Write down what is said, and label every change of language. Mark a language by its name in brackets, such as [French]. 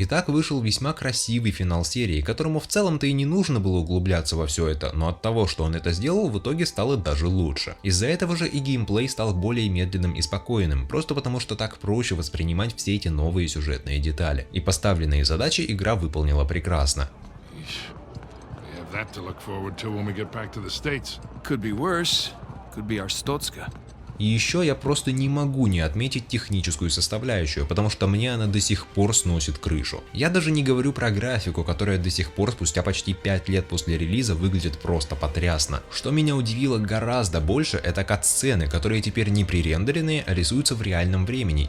[Russian] И так вышел весьма красивый финал серии, которому в целом-то и не нужно было углубляться во все это, но от того, что он это сделал, в итоге стало даже лучше. Из-за этого же и геймплей стал более медленным и спокойным, просто потому что так проще воспринимать все эти новые сюжетные детали. И поставленные задачи игра выполнила прекрасно. [English] That to look forward to when we get back to the States. Could be worse. Could be Arstotzka. [Russian] И еще я просто не могу не отметить техническую составляющую, потому что мне она до сих пор сносит крышу. Я даже не говорю про графику, которая до сих пор спустя почти 5 лет после релиза выглядит просто потрясно. Что меня удивило гораздо больше, это кат-сцены, которые теперь не пререндеренные, а рисуются в реальном времени.